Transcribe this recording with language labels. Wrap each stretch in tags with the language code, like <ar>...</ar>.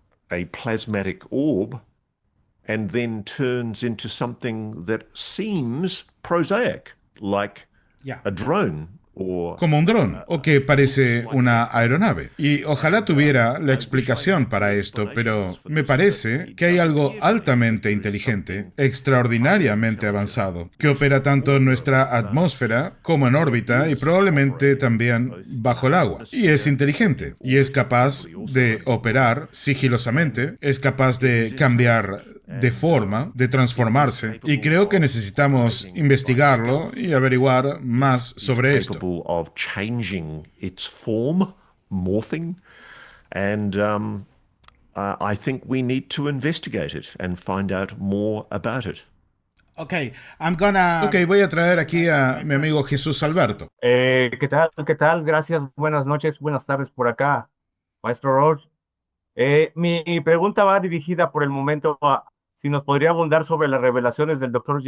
<en>A plasmatic orb and then turns into something that seems prosaic, like a drone.</en> <es>Como un dron, o que parece una aeronave. Y ojalá tuviera la explicación para esto, pero me parece que hay algo altamente inteligente, extraordinariamente avanzado, que opera tanto en nuestra atmósfera como en órbita y probablemente también bajo el agua. Y es inteligente, y es capaz de operar sigilosamente, es capaz de cambiar de forma, de transformarse, y creo que necesitamos investigarlo y averiguar más sobre esto.</es> <en>Of changing its form, morphing, and I think we need to investigate it and find out more about it.</en> <es>Ok, voy a traer aquí a mi amigo Jesús Alberto. ¿Qué tal? ¿Qué tal? Gracias, buenas noches, buenas tardes por acá, Maestro Roche. Mi pregunta va dirigida por el momento a si nos podría abundar sobre las revelaciones del Dr.</es>